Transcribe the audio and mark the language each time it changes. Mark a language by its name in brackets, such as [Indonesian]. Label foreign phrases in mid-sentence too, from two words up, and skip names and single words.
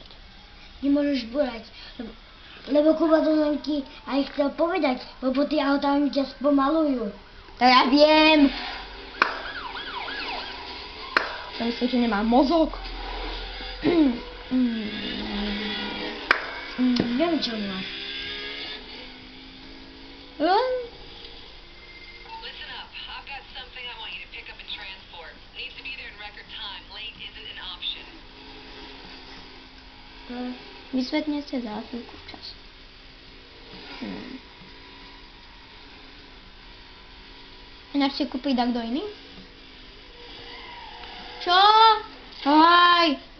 [Slovak] Nemôžeš búrať, lebo Kuba to len ti aj chcel povedať, lebo tie autá oni ťa spomalujú. To ja viem! To myslím, že nemá mozog. Neviem, čo máš. [English] Listen up. I've got something I want you to pick up and transport. Needs to be there in record time. Late isn't an option. [Slovak] Vysvetne sa za chvíľku čas. Ináč si kúpi kto iný? Čo? Aj!